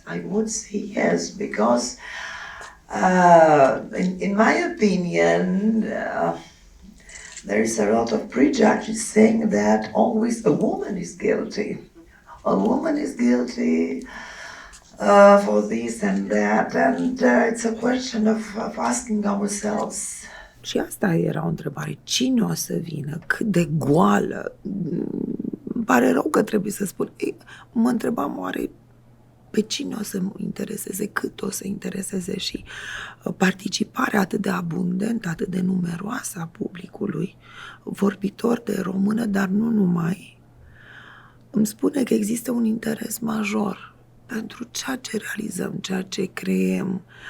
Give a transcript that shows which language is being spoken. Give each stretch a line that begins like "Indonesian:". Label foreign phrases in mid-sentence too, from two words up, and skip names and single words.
English: I would say yes because, in my opinion, there is a lot of prejudice saying that always a woman is guilty. A woman is guilty for this and that, and it's a question of asking ourselves.
Romanian: Și asta era o întrebare. Cine o să vină? Cât de goală? Îmi pare rău că trebuie să spun. Mă întrebam oare pe cine o să mă intereseze, cât o să intereseze și participarea atât de abundentă, atât de numeroasă a publicului, vorbitor de română, dar nu numai, îmi spune că există un interes major pentru ceea ce realizăm, ceea ce creăm,